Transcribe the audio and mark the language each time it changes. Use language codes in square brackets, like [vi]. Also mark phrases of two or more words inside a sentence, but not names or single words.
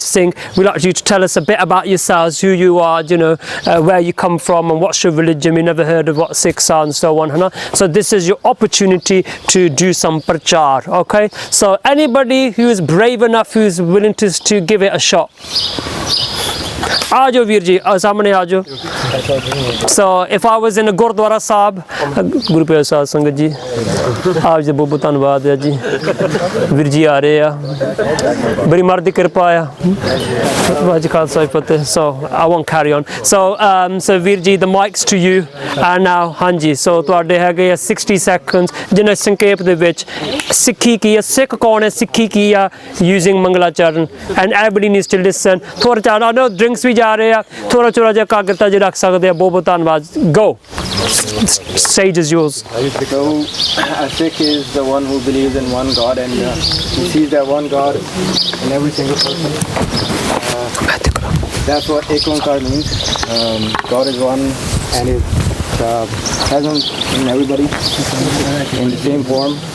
[en] Singh we'd like you to tell us a bit about yourselves who you are you know where you come from and what's your religion we never heard of what Sikhs are and so on [hi] है ना [en] so this is your opportunity to do some prachar okay so anybody who is brave enough who is willing to give it a shot [pa] ਆ ਜਾਓ ਵੀਰ ਜੀ ਸਾਹਮਣੇ ਆ ਜਾਓ [en] so if I was in a Gurdwara Sahib [pa] ਗੁਰੂ ਪਿਆਰੇ ਸਾਧ ਸੰਗਤ ਜੀ ਆਪ ਜੀ ਬਹੁਤ ਧੰਨਵਾਦ ਹੈ ਜੀ ਵੀਰ ਜੀ ਆ ਰਹੇ ਆ ਬੜੀ ਮਰ ਦੀ ਕਿਰਪਾ ਆ ਵਾਹਿਗੁਰੂ ਖਾਲਸਾ ਫਤਿਹ [en] so I won't carry on so [pa] ਵੀਰ ਜੀ [en] the mics to you and now [pa] ਹਾਂਜੀ so ਤੁਹਾਡੇ ਹੈਗੇ ਆ 60 seconds ਜਿਹਨਾਂ ਸੰਖੇਪ ਦੇ ਵਿੱਚ ਸਿੱਖੀ ਕੀ ਹੈ ਸਿੱਖ ਕੌਣ ਹੈ ਸਿੱਖੀ ਕੀ ਆ using ਮੰਗਲਾਚਰਨ [en] and everybody needs to listen [pa] ਥੋੜਾ ਚਾਹ [en] no drinks [pa] ਵੀ ਜਾ ਰਹੇ ਆ ਥੋੜਾ ਥੋੜਾ ਜਿਹਾ ਕਾਗਰਤਾ ਜੀ ਰੱਖ ਸਕਦੇ ਆ ਬਹੁਤ ਧੰਨਵਾਦ [en] go stage is yours so a Sikh is the one who believes in one God and he sees that one God in every single person that's what Ek Onkar means God is one and is present in everybody in the same form